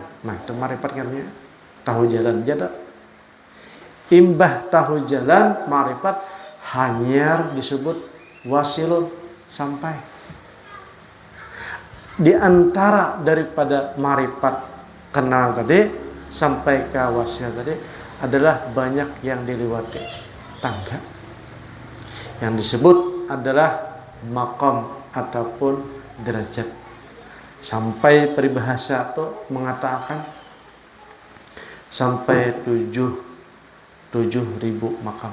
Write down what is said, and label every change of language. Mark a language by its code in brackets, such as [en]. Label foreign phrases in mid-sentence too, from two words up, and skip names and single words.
[id] Nah, itu ma'rifat artinya tahu jalan aja. Imbah tahu jalan, ma'rifat hanya disebut wasilun, sampai. Di antara daripada ma'rifat kenal tadi sampai ke wasil tadi adalah banyak yang dilewati tangga. Yang disebut adalah maqam ataupun derajat. Sampai peribahasa itu mengatakan sampai 7.000 makam.